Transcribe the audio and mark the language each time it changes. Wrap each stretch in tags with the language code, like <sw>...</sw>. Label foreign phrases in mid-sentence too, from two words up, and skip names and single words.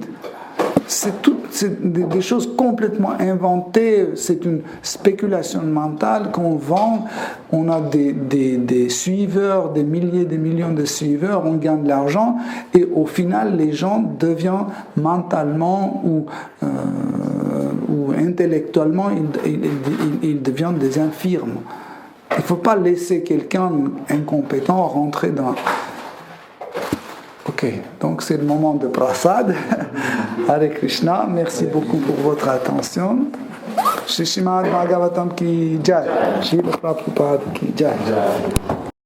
<fr>C'est des choses complètement inventées, c'est une spéculation mentale qu'on vend, on a des suiveurs, des milliers, des millions de suiveurs, on gagne de l'argent, et au final les gens deviennent mentalement ou intellectuellement, ils deviennent des infirmes. Il ne faut pas laisser quelqu'un incompétent rentrer dans... Ok, donc c'est le moment de prasad.</fr> <sa>Hare Krishna,</sa> <fr>merci beaucoup pour votre attention.</fr> <hi>Shri Srimad Bhagavatam ki jai, Srila Prabhupada ki jai.</hi>